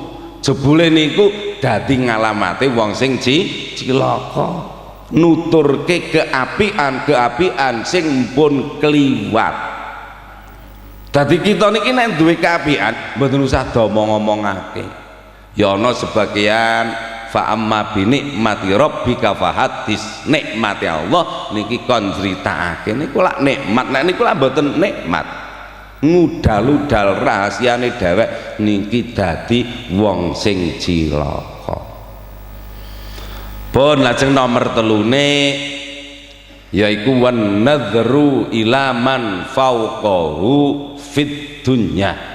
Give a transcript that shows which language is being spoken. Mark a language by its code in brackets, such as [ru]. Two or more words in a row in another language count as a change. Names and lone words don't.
[jv] Jebule niku dadi ngalamate wong sing cilaka, nuturke keapian sing pun kliwat. Dadi kita niki nek duwe keapian mboten usah ngomongake. Ya ana sebagian [ar] فأما بنعمة ربك فحدث, [jv] nikmati Allah niki kon critakake niku lak nikmat, nek niku lak mboten nikmat, ngudal-udal rahasiane dhewek niki dadi wong sing cilaka. Pun lajeng nomor 3 yaiku [ar] والنظر إلى من فوقه في الدنيا.